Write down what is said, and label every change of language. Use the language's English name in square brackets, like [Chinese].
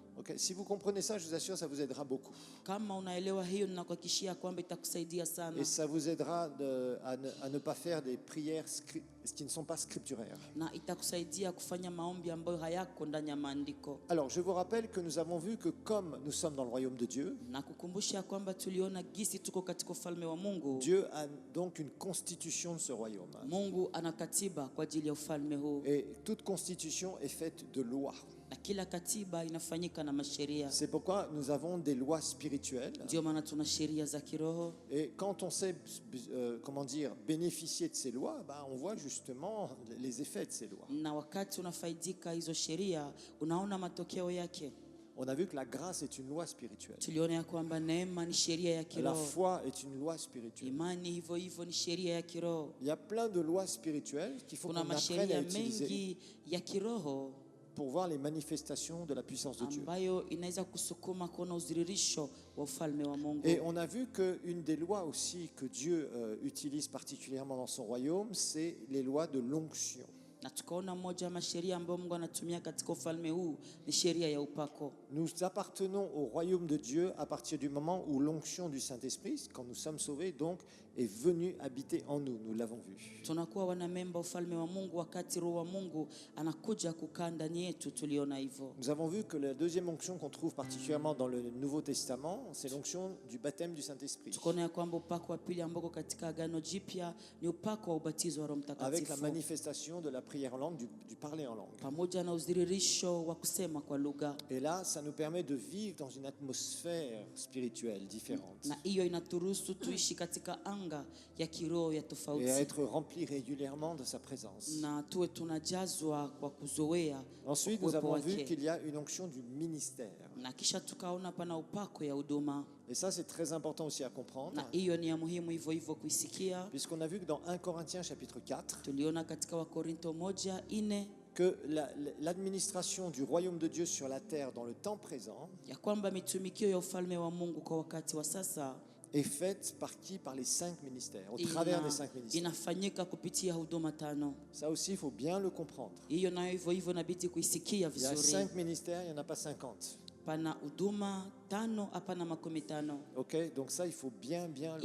[French] Ok, si vous comprenez ça, je vous assure, ça vous aidera beaucoup. [Swahili] Kama unaelewa hiyo, ninakuhakikishia kwamba itakusaidia sana [French] Et ça vous aidera à ne pas faire des prières qui ne sont pas scripturaires. [Swahili] na itakusaidia kufanya maombi ambayo hayako ndani ya maandiko. [French] Alors, je vous rappelle que nous avons vu que comme nous sommes dans le royaume de Dieu, [Swahili] Na kukumbusha kwamba tuliona gisi tuko katika ufalme wa Mungu. [French] Dieu a donc une constitution de ce royaume. [Swahili] Mungu ana katiba kwa ajili ya ufalme huu, [French] Et toute constitution est faite de lois. [Swahili] na kila katiba inafanyika na masheria. [French] C'est pourquoi nous avons des lois spirituelles. [Swahili] Ndio maana tuna sheria za kiroho, [French] Et quand on sait, comment dire, bénéficier de ces lois, bah, on voit justement les effets de ces lois. [Swahili] na wakati unafaidika hizo sheria unaona matokeo yake. [French] On a vu que la grâce est une loi spirituelle. [Swahili] Tuliona ya kwamba neema ni sheria ya [French] La [Swahili] kiroho, [French] foi est une loi spirituelle. [Swahili] imani hivyo hivyo ni sheria ya kiroho. [French] Il y a plein de lois spirituelles qu'il faut [Swahili] Kuna [French] qu'on apprenne à [Swahili] masheria [French] utiliser [Swahili] mengi ya kiroho [French] pour voir les manifestations de la puissance de Dieu. [Swahili] ambayo inaweza kusukuma kuona udhihirisho wa ufalme wa Mungu. [French] Et on a vu qu'une des lois aussi que Dieu utilise particulièrement dans son royaume, c'est les lois de l'onction. [Swahili] Na tukaona moja ya masheria ambayo Mungu anatumia katika ufalme huu ni sheria ya upako. [French] Nous appartenons au royaume de Dieu à partir du moment où l'onction du Saint-Esprit, quand nous sommes sauvés, donc, est venue habiter en nous. Nous l'avons vu. [Swahili] Tunakuwa wanamemba ufalme wa Mungu wakati Roho wa Mungu anakuja kukaa ndani yetu, tuliona hivyo. [French] Nous avons vu que la deuxième onction qu'on trouve particulièrement dans le Nouveau Testament, c'est l'onction du baptême du Saint-Esprit. [Swahili] Tukaona ya kwamba upako wa pili ambao katika Agano Jipya ni upako wa ubatizo wa Roho [French] Avec la [Swahili] Mtakatifu, [French] manifestation de la prière en langue, du parler en langue. [Swahili] pamoja na udhihirisho wa kusema kwa lugha. [French] Et là, ça nous permet de vivre dans une atmosphère spirituelle différente [Swahili] Na hiyo inaturuhusu tuishi katika anga ya kiroho ya [French] et à [Swahili] tofauti, [French] être remplis régulièrement de sa présence. [Swahili] na tuwe tunajazwa kwa kuzoea [French] Ensuite, nous [Swahili] uwepo [French] avons vu [Swahili] wake. [French] qu'il y a une onction du ministère. [Swahili] Na kisha tukaona pana upako ya huduma, [French] Et ça, c'est très important aussi à comprendre, [Swahili] na hiyo ni ya muhimu hivyo hivyo kuisikia. [French] puisqu'on a vu que dans 1 Corinthiens chapitre 4, [Swahili] Tuliona katika Wakorinto 1:4 [French] que l'administration du royaume de Dieu sur la terre dans le temps présent [Swahili] ya kwamba mitumikio ya ufalme wa Mungu kwa wakati wa sasa [French] est faite par qui? Par les 5 ministères, au travers des 5 ministères. [Swahili] inafanyika kupitia huduma tano. [French] Ça aussi, il faut bien le comprendre. [Swahili] Hiyo nayo hivyo hivyo inabidi kuisikia [French] Il y a [Swahili] vizuri. [French] 5 ministères, il n'y en a pas 50. [Swahili] Pana huduma tano, hapana 15. [French] Ok, donc ça, il faut bien le comprendre.